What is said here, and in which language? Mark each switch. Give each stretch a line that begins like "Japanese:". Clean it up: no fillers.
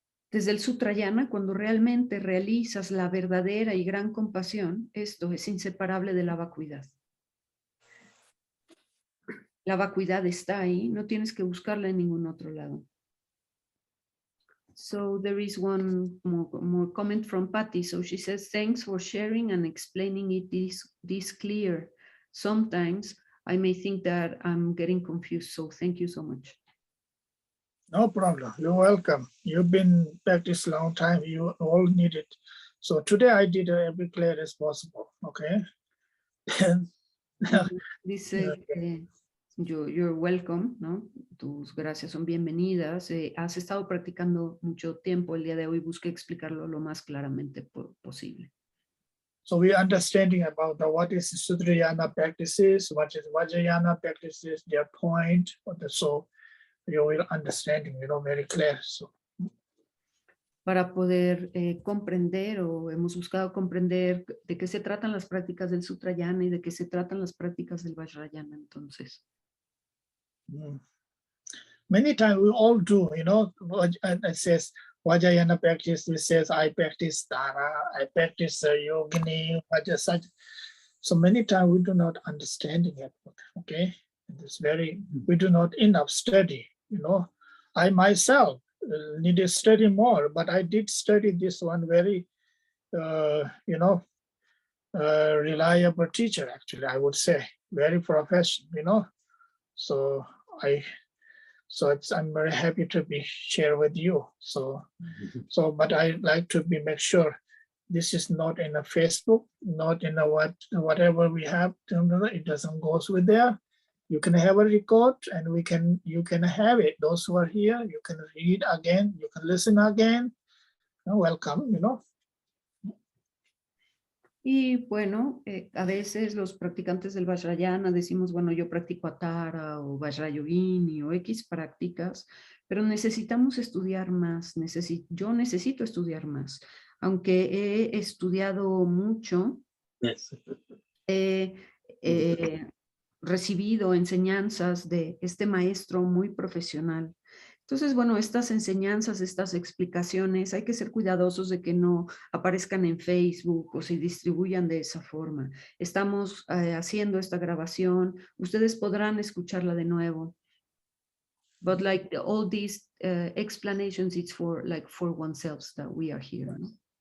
Spanish: Desde el Sutrayana, cuando realmente realizas la verdadera y gran compasión, esto es inseparable de la vacuidad. La vacuidad está ahí, no tienes que buscarla en ningún otro lado.
English: So there is one more comment from Patty. So she says, thanks for sharing and explaining it this clear. Sometimes I may think that I'm getting confused, so thank you so much. No problem. You're welcome. You've been practiced a long time. You all need it. So today I did every clear as possible. Okay.
Spanish: Dice que
English: you're welcome,
Spanish: ¿no? Tus gracias son bienvenidas. Has estado practicando mucho tiempo. El día de hoy busqué explicarlo lo más claramente posible.
English: So we're understanding about what is Sutrayana practices, what is Vajrayana practices, their point. So you will understanding, you know, very clear. So.
Spanish: Para poder comprender, o hemos buscado comprender de qué se tratan las prácticas del Sutrayana y de qué se tratan las prácticas del Vajrayana, entonces.
English: Many times we all do, you know, it says Vajrayana practice, it says I practice Dana, I practice Yogini, Vajrayana. So many times we do not understanding it, okay? It's very, we do not enough study, you know. I myself need to study more, but I did study this one very, you know, reliable teacher, actually, I would say, very professional, you know. So I'm very happy to be share with you. So but I like to make sure this is not in a Facebook, not in a whatever we have. It doesn't go with there. You can have a record, and you can have it. Those who are here, you can read again. You can listen again. Welcome. You know.
Spanish: Y bueno, a veces los practicantes del Vajrayana decimos, bueno, yo practico Atara o Vajrayogini o X prácticas, pero necesitamos estudiar más, yo necesito estudiar más. Aunque he estudiado mucho, he recibido enseñanzas de este maestro muy profesional. Entonces, bueno, estas enseñanzas, estas explicaciones, hay que ser cuidadosos de que no aparezcan en Facebook o se distribuyan de esa forma. Estamos haciendo esta grabación, ustedes podrán escucharla de nuevo.
English: But like all these explanations, it's for oneself that we are here, ¿no?